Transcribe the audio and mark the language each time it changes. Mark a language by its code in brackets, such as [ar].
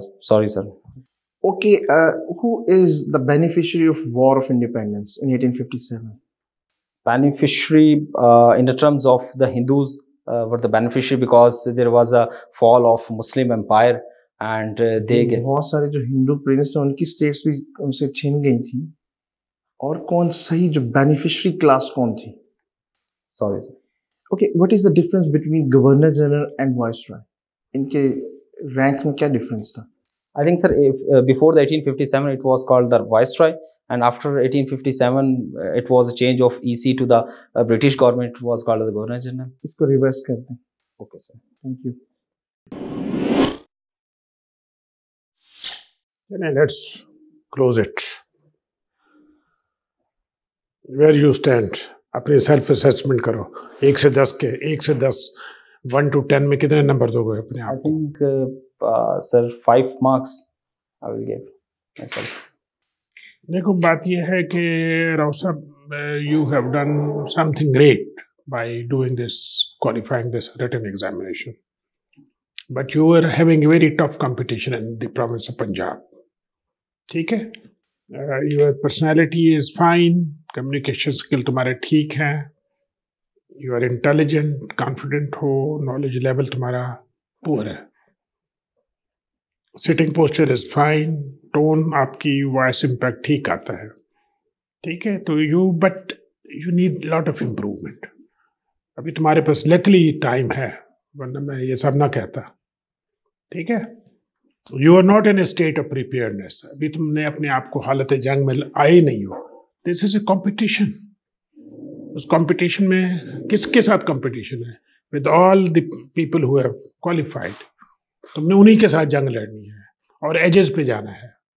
[en] Sorry, sir. Okay, who is the beneficiary of War of Independence in 1857? Beneficiary in the terms of the Hindus were the beneficiary because there was a fall of Muslim empire. And they [hi] बहुत सारे जो Hindu Prince थे उनकी states भी उनसे छीन गई थी और कौन सही जो बेनिफिशियरी क्लास कौन थी? [en] Sorry, sir. Okay, what is the difference between Governor General and Viceroy? [hi] इनके रैंक में क्या डिफरेंस था? [en] I think, sir, if before the 1857 it was called the Viceroy, And after 1857, it was a change of EC to the British government. It was called the Governor General. [hi] इसको reverse कर दें. [en] Okay, sir. Thank you. Let's close it. Where you stand? [hi] अपने self assessment करो. 1 से 10 के 1 से 10 [en] 1 to 10 [hi] में कितने नंबर दोगे अपने [en] I [hi] आप को? [en] think, sir, 5 marks I will give myself. [hi] देखो बात यह है कि राव साहब, [en] you have done something great by doing this, qualifying this written examination. But you were having a very tough competition in the province of Punjab. [hi] ठीक है? [en] Your personality is fine, communication skill [hi] तुम्हारे ठीक हैं, [en] you are intelligent, confident हो, knowledge level तुम्हारा poor है. Sitting posture is fine, tone आपकी voice impact [hi] ठीक आता है. ठीक है? [en] तो but you need lot of improvement. [hi] अभी तुम्हारे पास luckily time है, वरना मैं ये सब ना कहता. ठीक है? [en] You are not in a state of preparedness. [hi] अभी तुमने अपने आप को हालत जंग में आए नहीं हो. [en] This is a competition. [hi] उस competition में किसके साथ competition है? [en] With all the people who have qualified. [hi] तुमने उन्हीं के साथ जंग लड़नी है और एजेस पे जाना है.